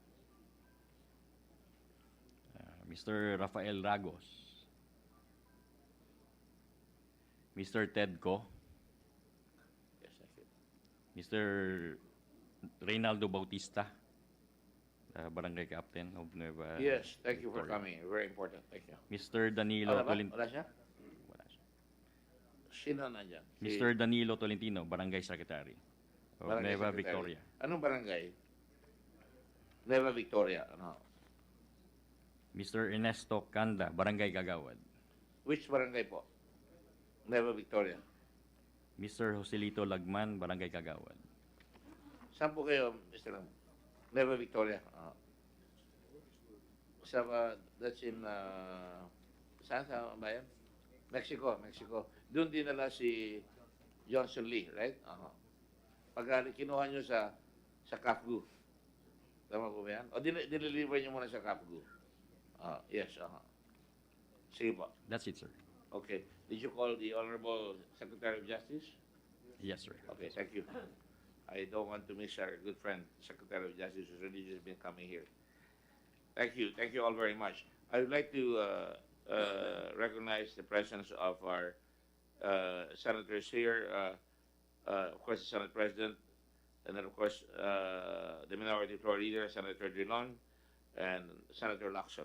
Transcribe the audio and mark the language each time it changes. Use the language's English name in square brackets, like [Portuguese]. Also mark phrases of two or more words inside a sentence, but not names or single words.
[English] Mr. Rafael Ragos. Mr. Ted Co. Yes, thank you. Mr. Reynaldo Bautista, Barangay Captain of Nueva. Yes, thank you for Victoria. coming. Very important. Thank you. Mr. Danilo [Filipino] Wala ba? Tolentino. Wala siya? Sino nandyan? [English] Mr. Danilo Tolentino, Barangay Secretary of Barangay Nueva Secretary. Victoria. [Filipino] Anong barangay? Nueva Victoria. Ano? [English] Mr. Ernesto Canda, Barangay Gagawad. Which barangay po? Nueva Victoria. Mr. Joselito Lagman, Barangay Gagawad. [Filipino] Saan po kayo, Mr. Lam? Nueva Victoria. [English] That's in, [Filipino] saan sa bayan? Mexico. Doon dinala si Johnson Lee, right? Pag kinuha nyo sa Kafgu. Tama po ba yan? O diniliver nyo muna sa Kafgu. Yes. Sige po. [English] That's it, sir. Okay. Did you call the Honorable Secretary of Justice? Yes, sir. Okay, thank you. I don't want to miss our good friend, Secretary of Justice, who's really just been coming here. Thank you. Thank you all very much. I would like to recognize the presence of our senators here, of course, the Senate President, and then, of course, the Minority Floor Leader, Senator Drilon, and Senator Lacson.